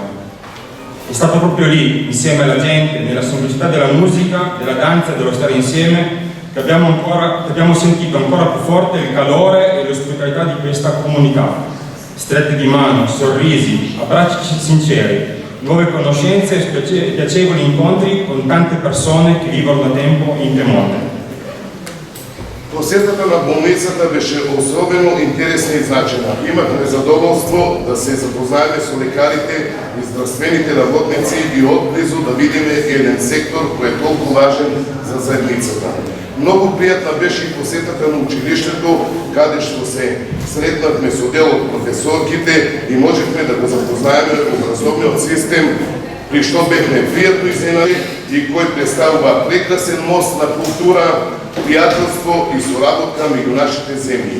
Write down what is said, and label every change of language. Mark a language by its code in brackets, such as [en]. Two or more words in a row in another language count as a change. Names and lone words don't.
[it] È stato proprio lì, insieme alla gente, nella semplicità della musica, della danza e dello stare insieme, che abbiamo sentito ancora più forte il calore e l'ospitalità di questa comunità. Strette di mano, sorrisi, abbracci sinceri, nuove conoscenze e piacevoli incontri con tante persone che vivono da tempo in Piemonte. [mk] Посетата на болницата беше особено интересна и значена. Имахме задоволство да се запознаеме со лекарите и здравствените работници и отблизу да видиме еден сектор кој е толку важен за заедницата. Многу пријатна беше и посетата на училиштето, каде што се сретнавме со дел од професорките и можевме да го запознаеме образовниот систем, при што бевме пријатно изненади и кој представува прекрасен мост на култура, пријателство и соработка меѓу нашите земји.